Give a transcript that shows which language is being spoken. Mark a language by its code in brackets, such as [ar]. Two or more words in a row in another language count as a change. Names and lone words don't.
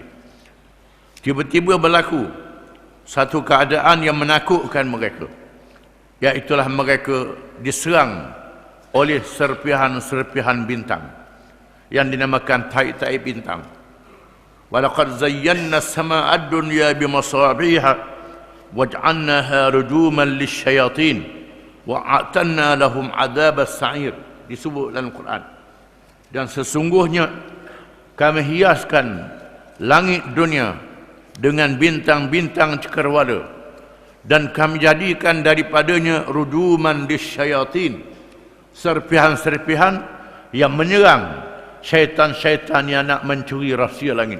[ms] Tiba-tiba berlaku satu keadaan yang menakutkan mereka, iaitulah mereka diserang oleh serpihan-serpihan bintang yang dinamakan tahi-tahi bintang. [ar] ولقد زينا السماء الدنيا بمصابيح وجعلناها رجوما للشياطين وأعتدنا لهم عذاب السعير, [ms] disebut dalam Quran. Dan sesungguhnya kami hiaskan langit dunia dengan bintang-bintang cakrawala, dan kami jadikan daripadanya [ar] رجوما للشياطين, [ms] serpihan-serpihan yang menyerang syaitan-syaitan yang nak mencuri rahsia langit.